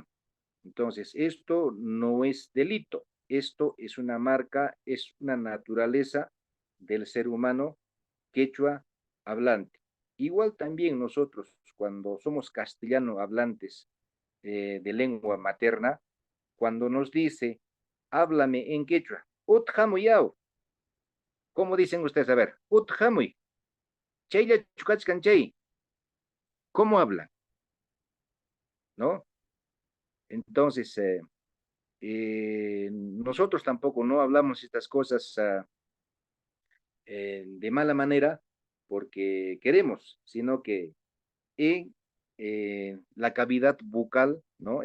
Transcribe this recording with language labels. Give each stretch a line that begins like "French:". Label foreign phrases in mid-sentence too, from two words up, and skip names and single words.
Spanish: Entonces, esto no es delito, esto es una marca, es una naturaleza del ser humano quechua hablante. Igual también nosotros, cuando somos castellano hablantes de lengua materna, cuando nos dice, háblame en quechua, utjamuyao, ¿cómo dicen ustedes? A ver,
Quechua: utjamuy. chaylla chukachkan chay,
Spanish: ¿cómo hablan? ¿No? Entonces, nosotros tampoco no hablamos estas cosas de mala manera porque queremos, sino que en la cavidad bucal, ¿no?